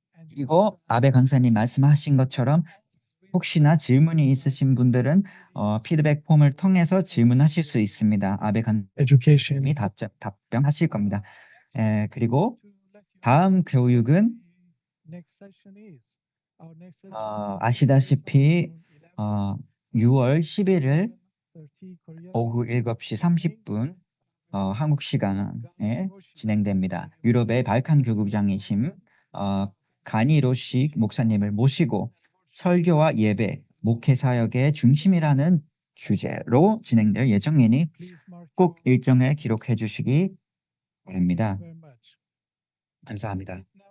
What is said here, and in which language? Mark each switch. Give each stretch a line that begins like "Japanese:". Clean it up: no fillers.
Korean: 그리고 아베 강사님 말씀하신 것처럼 혹시나 질문이 있으신 분들은 피드백 폼을 통해서 질문하실 수 있습니다. 아베
English: Education.
Korean: 강사님이 답변하실 겁니다. 그리고 다음 교육은
English: Next session is our next session.
Korean: 아시다시피 6월 11일 오후 7시 30분 한국 시간에 진행됩니다. 유럽의 발칸 교구장이신 가니로시 목사님을 모시고 설교와 예배, 목회 사역의 중심이라는 주제로 진행될 예정이니 꼭 일정에 기록해 주시기 바랍니다. 감사합니다.